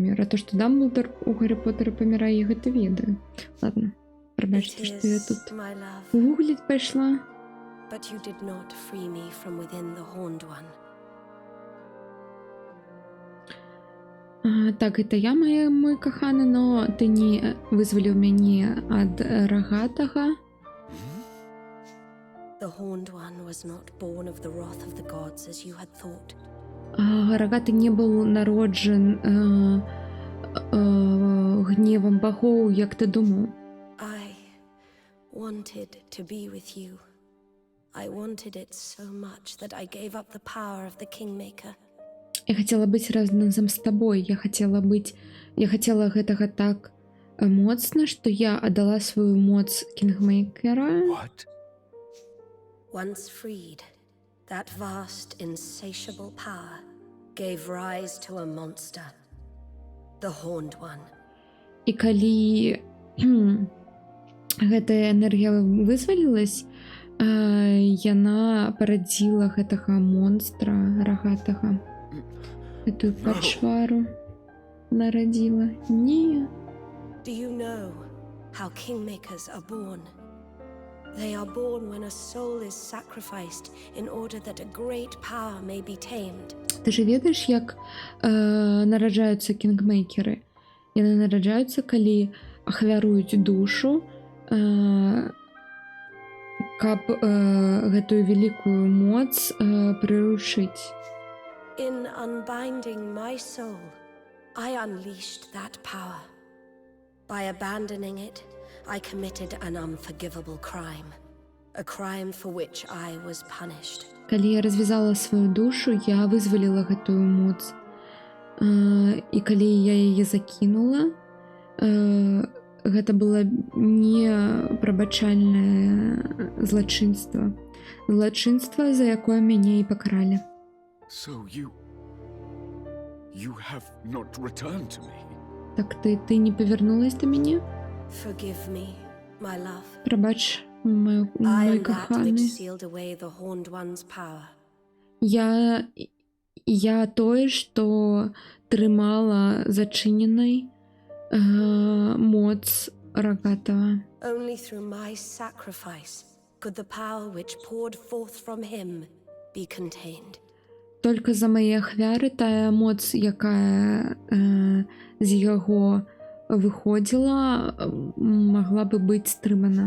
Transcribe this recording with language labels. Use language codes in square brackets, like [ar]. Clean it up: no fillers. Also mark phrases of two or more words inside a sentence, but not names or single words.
[be] А то, што Дамблдор у Гаррі Поттера памірае, я гэта ведаю. Ладно, прабачце, што я тут [en] my love, [be] гугліць пайшла. [en] but you did not free me from within the Horned One. [be] Так, гэта я, мой каханы, но ты не вызваліў мяне ад рагатага. [en] The Horned One was not born of the wrath of the gods as you had thought. [be] Рагаты не быў народжан гневам багоў, як ты думаў. [en] I wanted to be with you. I wanted it so much that I gave up the power of the Kingmaker. [be] Я хацела быць разам з табой. Я хацела гэтага так моцна, што я аддала сваю моц Кінгмейкера. [en] What? Once freed, that vast, insatiable power gave rise to a monster, the Horned One. [be] І калі гэтая энергія вызвалілась, яна парадзіла гэтага монстра рагатага. Гэтую пачвару нарадзіла. Не. [en] Do you know how kingmakers are born? They are born when a soul is sacrificed in order that a great power may be tamed. [be] Ты ж ведаеш, як нараджаюцца кінгмейкеры? Яны нараджаюцца, калі ахвяруюць душу, каб гэтую вялікую моц прыручыць. [en] In unbinding my soul, I unleashed that power. By abandoning it, I committed an unforgivable crime. A crime for which I was punished. [be] Калі я развязала сваю душу, я вызваліла гэтую моц. І калі я яе закінула, гэта было непрабачальнае злачынства. Злачынства, за якое мяне і пакаралі. [en] So you have not returned to me. [be] Так ты не павярнулась да мяне? [en] Forgive me, my love. [be] Прабач, [en] I [be] мой [en] am that which [be] каханы. [en] sealed away the Horned One's power. [be] Я тое, што трымала зачыненай моц рагатага. [en] Only through my sacrifice could the power which poured forth from him be contained. [be] Толькі за мае ахвяры тая моц, якая з яго выходзіла, магла бы быць стрымана.